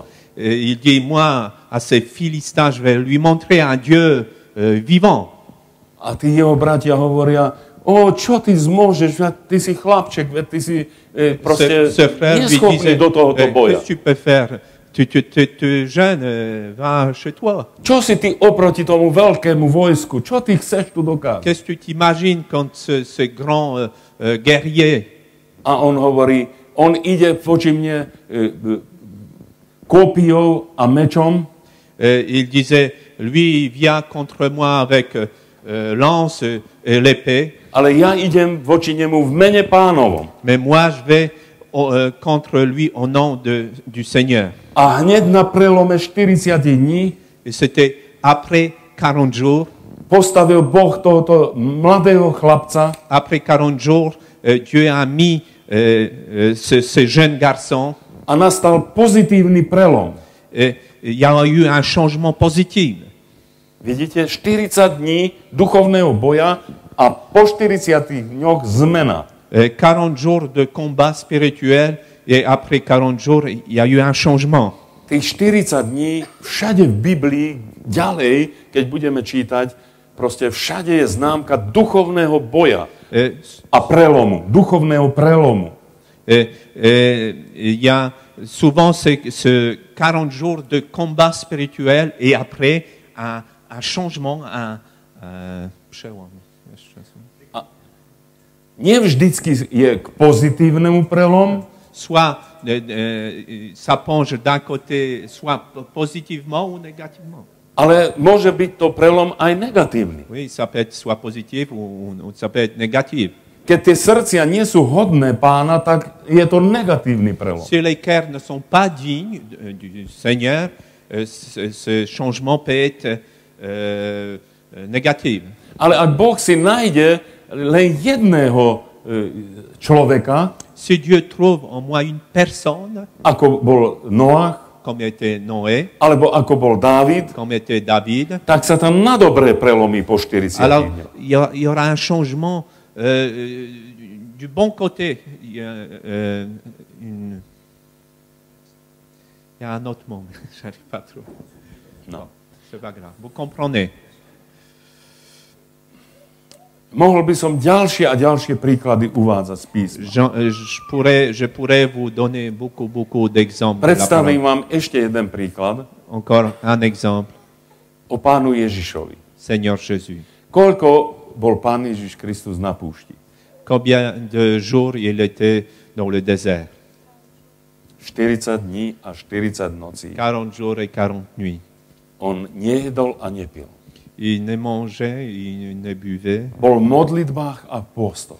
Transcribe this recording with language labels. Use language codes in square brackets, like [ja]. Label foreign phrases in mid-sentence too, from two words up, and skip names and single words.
[fr] Il dit, moi, à ces Philistins, je vais lui montrer un Dieu vivant. [sk] A tí jeho bratia hovoria, čo ty zmôžeš, ty si chlapček, ty si proste neschopný do tohoto boja. [fr] Qu'est-ce que tu peux faire? Tu es jeune, va chez toi. [sk] Čo si ty oproti tomu veľkému vojsku? Čo ty chceš tu dokázať? [fr] Qu'est-ce que tu imagines quand ce grand guerrier? [sk] A on hovorí, on ide voči mne kópiou a mečom. [fr] Il disait, lui, il vient contre moi avec lance et l'épée. [sk] Ale ja idem voči nemu v mene Pánovom. [fr] Mais moi, je vais contre lui au nom du Seigneur. [sk] A hneď na prelome 40 dní, [fr] et c'était après 40 jours, [sk] postavil Boh tohoto mladého chlapca. [fr] Après 40 jours, Dieu a mis ce jeune garçon. [sk] A nastal pozitívny prelom. [fr] Il y a eu un changement positif. [sk] Vidíte, 40 dní duchovného boja a po 40 dňoch zmena. [fr] 40 jours de combat spirituel et après 40 jours, il y a eu un changement. [sk] Tých 40 dní všade v Biblii, ďalej, keď budeme čítať, proste všade je známka duchovného boja a prelomu, duchovného prelomu. [fr] Il y a souvent ce 40 jours de combat spirituel et après un changement, [sk] nie vždycky je k pozitívnemu prelom. [fr] Soit ça penche d'un côté, soit positivement ou négativement. [sk] Ale môže byť to prelom aj negatívny. [fr] Oui, ça peut être soit positif ou ça peut être négatif. [sk] Keď tie srdcia nie sú hodné Pána, tak je to negatívny prelom. [fr] Si les cœurs ne sont pas dignes du Seigneur, ce changement peut être négatif. [sk] Ale ak Boh si nájde len jedného človeka, [fr] Si Dieu trouve en moi une personne, [sk] ako bol Noach, [fr] comme était Noé, [sk] alebo ako bol Dávid, [fr] comme était David, [sk] tak sa tam na dobré prelomí po 40 [fr] alors [sk] dňoch. [fr] il y aura un changement du bon côté. Il y a un autre mot, mais je n'arrive pas trop. No. C'est pas grave. Vous comprenez? [sk] Mohol by som ďalšie a ďalšie príklady uvádzať z písma. [fr] Je pourrais vous donner beaucoup d'exemples. [sk] Predstavím vám ešte jeden príklad [fr] Encore un exemple. [sk] o Pánu Ježišovi. [fr] Seigneur Jésus. [sk] Koľko bol Pán Ježiš Kristus na púšti? [fr] Combien de jours il était dans le désert? [sk] 40 dní a 40 nocí. [fr] 40 jours et 40 nuits. [sk] On nejedol a nepil. [fr] Il ne mangeait, il ne buvait. [sk] Bol v modlitbách a postoch.